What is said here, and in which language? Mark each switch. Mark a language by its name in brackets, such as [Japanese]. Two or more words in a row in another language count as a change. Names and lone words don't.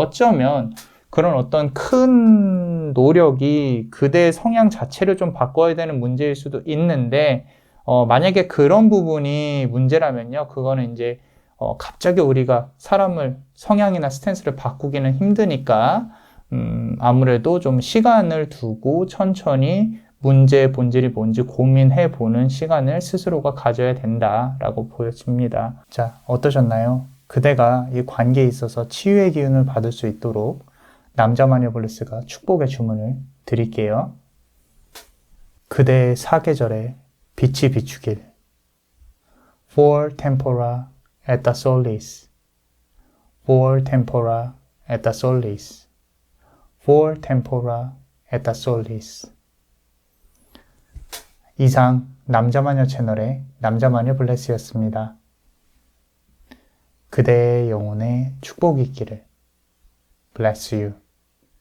[Korean] 어쩌면 그런 어떤 큰 노력이 그대의 성향 자체를 좀 바꿔야 되는 문제일 수도 있는데, 만약에 그런 부분이 문제라면요, 그거는 이제 갑자기 우리가 사람을 성향이나 스탠스를 바꾸기는 힘드니까 아무래도 좀 시간을 두고 천천히 문제의 본질이 뭔지 고민해 보는 시간을 스스로가 가져야 된다라고 보여집니다. 자, 어떠셨나요? 그대가 이 관계에 있어서 치유의 기운을 받을 수 있도록 남자마녀 블레스가 축복의 주문을 드릴게요. 그대의 사계절에 빛이 비추길. [Latin] For tempora et the solis. For tempora et the solis. For tempora et the solis. [Korean] 이상 남자마녀 채널의 남자마녀 블레스였습니다. 그대의 영혼에 축복이 있기를. [English] Bless you.